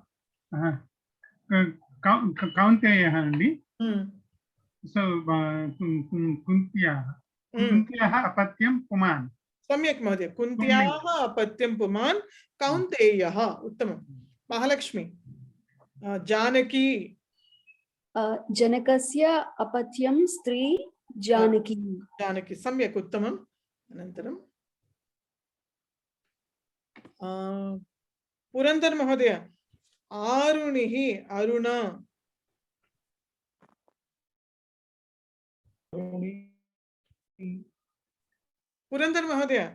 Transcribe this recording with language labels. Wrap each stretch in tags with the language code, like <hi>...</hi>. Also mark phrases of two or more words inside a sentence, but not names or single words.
<sa>కౌంతేయః అండి. సో కుంత్యాః అపత్యం పుమాన్. సమ్యక్ మహోదయ. కుంత్యాః అపత్యం పుమాన్ కౌంతేయః. ఉత్తమం. మహాలక్ష్మి జానకి. जनकस्य अपत्यं स्त्री जानकी. जानकी सम्यक् उत्तमम्. अनन्तरं पुरन्दर महोदय आरुणिः अरुणा. पुरन्दर महोदय</sa>